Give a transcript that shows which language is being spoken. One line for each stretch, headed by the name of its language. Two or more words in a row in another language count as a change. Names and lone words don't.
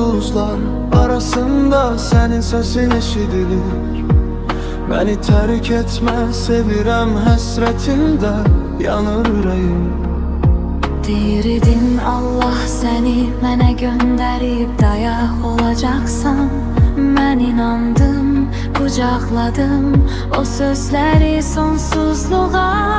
Turkish: buzlar arasında senin sesin eşidilir. Beni terk etme,
Azerbaijani: sevirəm həsrətində yanır ürəyim. Deyirdin Allah seni mənə göndərib dayaq olacaqsan. Mən inandım, qucaqladım o sözləri sonsuzluğa.